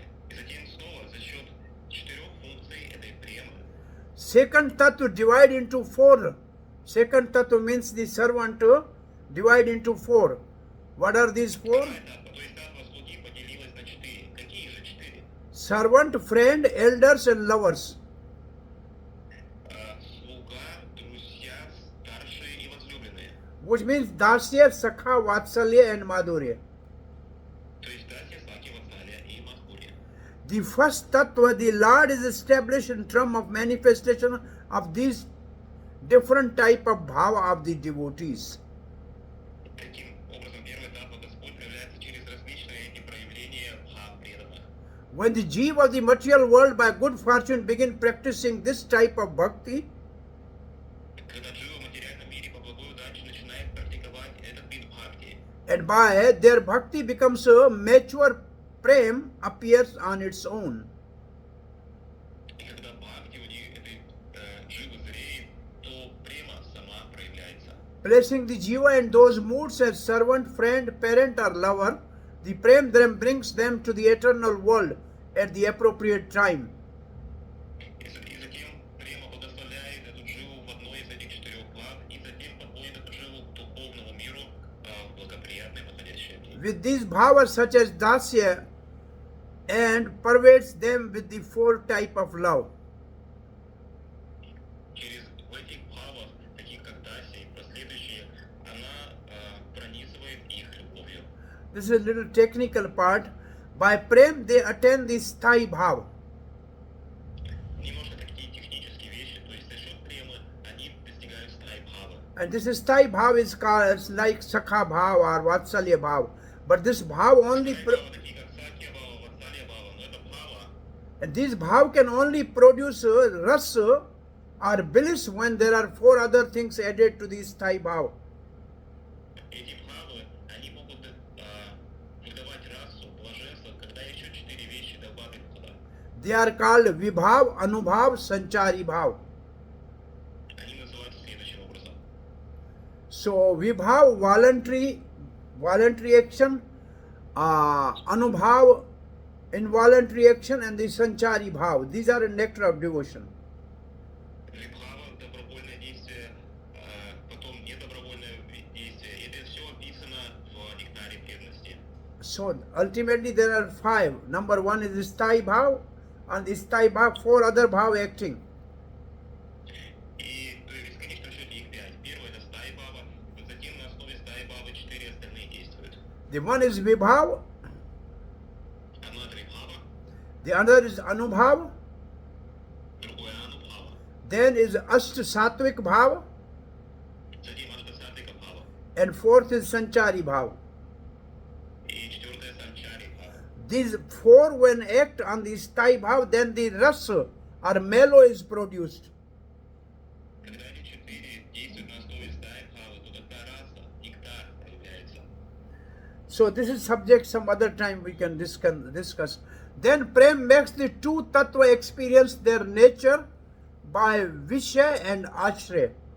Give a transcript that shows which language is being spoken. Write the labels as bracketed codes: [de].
[ru] И затем снова за счет 4 функций этой премы [en] Second tattva divide into four. Second tattva means the servant divide into four. What are these four? [ru] вторая татва, то есть татва слуги поделилась на 4. Какие же 4? [en] Servant, friend, elders and lovers. [ru] Слуга, друзья, старшие и возлюбленные. [en] Which means Dasya, Sakha, Vatsalya and Madhurya. [ru] То есть Дасья, Саки, Ватсалия и Мадхурья. [en] The first tattva, the Lord is established in terms of manifestation of these different type of bhava of the devotees. [ru] Таким образом, первый татва Господь проявляется через различные эти проявления бхав преданных. [en] When the jiva of the material world by good fortune begin practicing this type of bhakti, [ru] Когда джива в материальном мире по благой удаче начинает практиковать этот вид бхакти, [en] and by their bhakti becomes a mature prem appears on its own. [ru] и когда бхакти у них этой дживы зреет, то према сама проявляется. [en] Placing the jiva in those moods as servant, friend, parent or lover, the prem then brings them to the eternal world at the appropriate time. [ru] И затем према благословляет эту дживу в одной из этих 4 плат, и затем подводит эту дживу к духовному миру в благоприятное подходящее время. [en] With these bhavas such as dasya and pervades them with the four type of love. [ru] Через в этих бхавах, таких как Даси и последующие, она пронизывает их любовью. [en] This is a little technical part. By prem they attain the sthai bhav. [ru] Немножко такие технические вещи, то есть за счет премы они достигают стай бхавы. [en] And this sthai bhav is called like sakha bhav or vatsalya bhav. But this bhav only [ru] Бхавы такие как Сакья бхава, Ватсалья бхава, но это бхава, [en] and this bhav can only produce rasa or bliss when there are four other things added to this sthai bhav. [ru] эти бхавы, они могут выдавать расу, блаженство, когда еще 4 вещи добавят туда. [en] They are called vibhav, anubhav, sanchari bhav. [ru] Они называются следующим образом. [en] So vibhav, voluntary action, anubhav, involuntary action, and the sanchari bhav. These are a nectar of devotion. [ru] Вибхава, добровольное действие, потом недобровольное действие. Это все описано в нектаре преданности. [en] So ultimately there are five. Number one is sthai bhav, and the sthai bhav, four other bhav acting. [ru] И в бесконечном счете их 5. Первое это стай баба, затем на основе стай бабы 4 остальные действуют. [en] The one is vibhav, [ru] Одно это вибхава, [en] the other is anubhav, [ru] другое анубхава, [en] then is ast sattvic bhav, [ru] затем аштасатвика бхава, [en] and fourth is sanchari bhav. [ru] и четвертое санчари бхава. [en] These four when act on the sthai bhav, then the rasa or mellow is produced. [ru] Когда эти 4 действуют на основе стай бхавы, то тогда раса, нектар появляется. [en] So this is subject some other time we can discuss. Then prem makes the two tattva experience their nature by vishay and ashray.